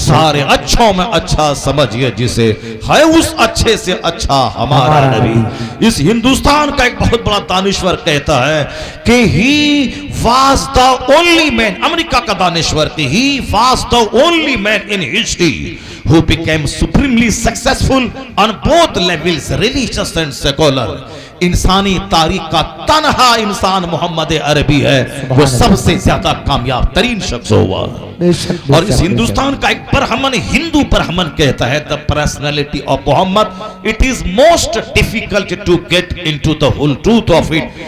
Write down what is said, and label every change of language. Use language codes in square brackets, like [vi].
[hi] सारे अच्छों में अच्छा समझिए जिसे, है उस अच्छे से अच्छा हमारा नबी। इस हिंदुस्तान का एक बहुत बड़ा दानिश्वर कहता है कि [en] he was the only man, [hi] America का दानिश्वर, कि [en] he was the only man in history who became supremely successful on both levels, religious and secular. [hi] इंसानी तारीख का तनहा इंसान मोहम्मद अरबी है, वो सबसे ज्यादा कामयाब तरीन शख्स हुआ। और इस हिंदुस्तान का एक ब्राह्मण हिंदू ब्राह्मण कहता है, [en] The personality of Mohammed it is most difficult to get into the whole truth of it.